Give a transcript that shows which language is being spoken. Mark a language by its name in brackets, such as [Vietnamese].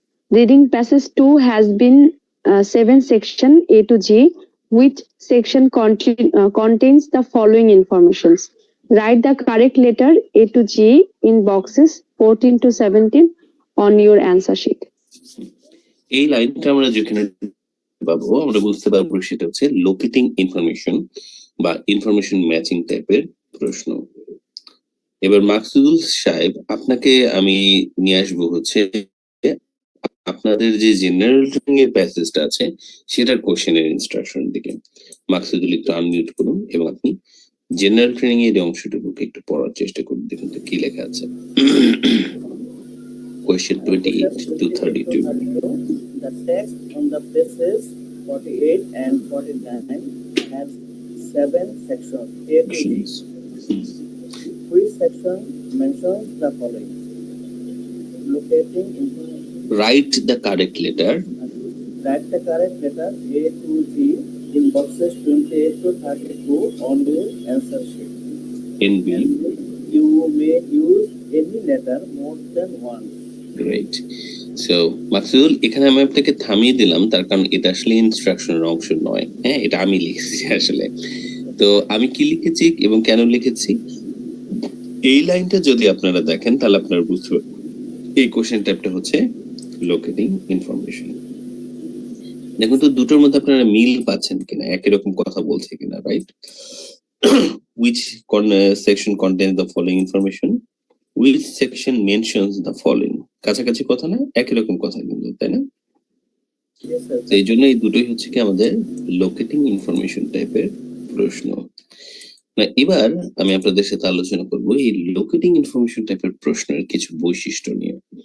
[English] Reading passage 2 has been 7 section A to G, which section contains the following informations. Write the correct letter A to G in boxes 14 to 17 on your answer sheet. [Bangla] এই লাইনটা আমরা যেখানে পাবো, আমরা বুঝতে পারবো সেটা হচ্ছে লোকেটিং ইনফরমেশন বা ইনফরমেশন ম্যাচিং টাইপের প্রশ্ন। এবার মাকসুদুল সাহেব, আপনাকে আমি নিয়ে আসবো হচ্ছে আপনাদের যে জেনারেল ট্রেনিং এর প্যাসেজটা আছে সেটার কোশ্চেনের ইনস্ট্রাকশন দিকে। মাকসুদুল একটু আনমিউট করুন এবং আপনি জেনারেল ট্রেনিং এর অংশটুকুকে একটু পড়ার চেষ্টা করুন, দেখুন তো কি লেখা আছে। [English] Question 28 to 32. The text on the pages 48 and 49 has 7 sections A to G. Which section mentions the following? Locating information. Write the correct letter Write the correct letter A to G in boxes 28 to 32 on your answer sheet. in B. And you may use any letter more than once. Great. [Bangla] So Maksudul, এখানে আমি আপনাকে থামিয়ে দিলাম, তার কারণ এটা আসলে ইনস্ট্রাকশনের অংশ নয়। হ্যাঁ, এটা আমি লিখেছি আসলে। তো আমি কি লিখেছি এবং কেন লিখেছি, এই লাইনটা যদি আপনারা দেখেন তাহলে আপনারা বুঝতে পারবেন এই কোশ্চেন টাইপটা হচ্ছে লোকেটিং ইনফরমেশন। দেখুন তো দুটোর মধ্যে আপনারা মিল পাচ্ছেন কিনা, একই রকম কথা বলছে কিনা, right? [English] Which section contains the following information? Which section mentions the following? [Bangla] কাছাকাছি কথা না, একই রকম কথা কিন্তু, তাই না? [English] Yes, sir. [Bangla] তো এই জন্য এই দুটোই হচ্ছে কি আমাদের লোকেটিং ইনফরমেশন টাইপের প্রশ্ন। না, এবার আমি আপনাদের সাথে আলোচনা করব এই লোকেটিং ইনফরমেশন টাইপের প্রশ্নের কিছু বৈশিষ্ট্য নিয়ে।